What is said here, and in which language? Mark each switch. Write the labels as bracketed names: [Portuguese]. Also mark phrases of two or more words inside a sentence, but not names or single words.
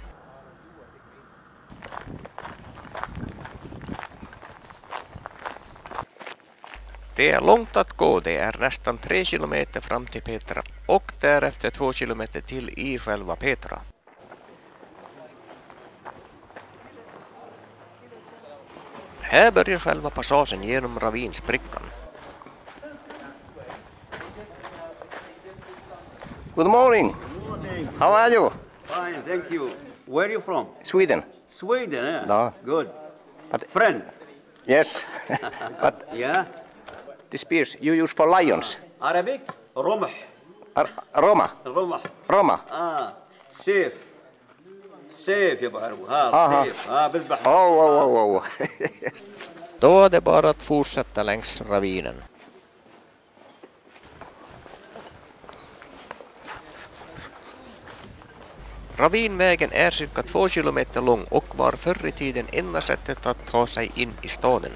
[Swedish] Det är långt att gå, det är nästan 3 kilometer fram till Petra och därefter 2 kilometer till i själva Petra. Här börjar själva passagen genom ravinsprickan. [English] Good morning. How are you? Fine, thank you. Where are you from? Sweden. Sweden, yeah. No. Good. But- Friend. Yes. But Yeah. the spears you use for lions. Arabic? [Arabic] رمح. Roma. رمح. Roma. سيف. سيف يا ابو عربو. آها. سيف. بذبح. Oh. [Swedish] Då är det bara att fortsätta längs ravinen. Ravinvägen är cirka 2 kilometer lång och var förr i tiden enda sättet att ta sig in i staden.